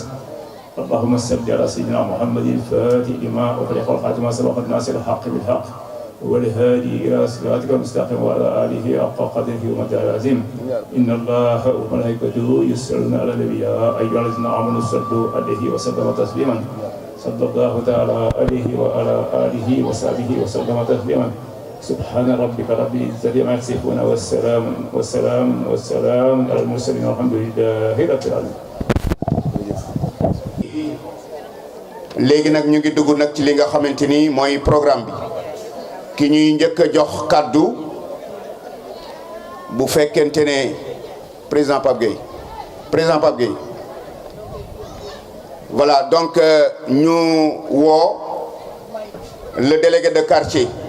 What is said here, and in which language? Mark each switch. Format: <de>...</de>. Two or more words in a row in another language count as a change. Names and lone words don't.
<ar>اللهم صل على سيدنا محمد الفاتح لما أغلق والخاتم ما سبق الناس الحق بالحق والهادي إلى صراطك المستقيم وعلى آله حق قدره ومقداره العظيم إن الله وملائكته يصلون على النبي يا أيها الذين آمنوا صلوا عليه وسلموا تسليما صلى الله تعالى عليه وعلى آله وصحبه وسلم تسليما سبحان ربك رب العزة عما يصفون والسلام على المرسلين والحمد لله رب العالمين.</ar> <wo>léegi nag ñu ngi dugg nag ci li nga xamante ni mooy programme bi ki ñuy njëkk a jox kàddu bu fekkente ne président Pape Gueye</wo> <fr>voilà donc</fr> <wo>ñu woo</wo> <fr>le délégué de quartier.</fr>